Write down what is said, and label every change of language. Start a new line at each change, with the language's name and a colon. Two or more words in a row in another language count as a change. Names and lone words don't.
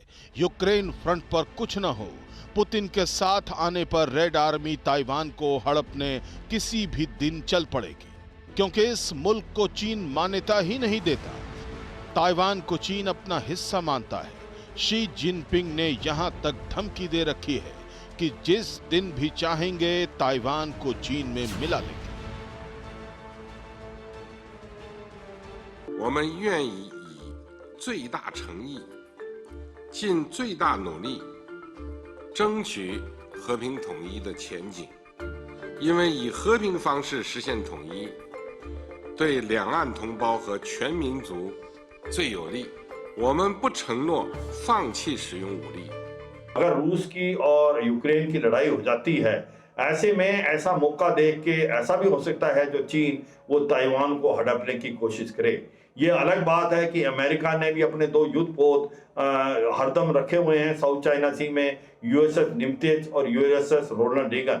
Hindi: यूक्रेन फ्रंट पर कुछ न हो, पुतिन के साथ आने पर रेड आर्मी ताइवान को हड़पने किसी भी दिन चल पड़ेगी, क्योंकि इस मुल्क को चीन मान्यता ही नहीं देता। ताइवान को चीन अपना हिस्सा मानता है। शी जिनपिंग ने यहां तक धमकी दे रखी है कि जिस दिन भी चाहेंगे ताइवान को चीन में मिला लेंगे।
Chinese: 我们愿意以最大诚意、尽最大努力，争取和平统一的前景。因为以和平方式实现统一，对两岸同胞和全民族最有利。我们不承诺放弃使用武力。
Hindi: अगर रूस की और यूक्रेन की लड़ाई हो जाती है, ऐसे में ऐसा मौका देख के ऐसा भी हो सकता है जो चीन वो ताइवान को हड़पने की कोशिश करे। ये अलग बात है कि अमेरिका ने भी अपने 2 युद्धपोत हरदम रखे हुए हैं साउथ चाइना सी में, USS निमतेज और USS रोनाल्ड रेगन।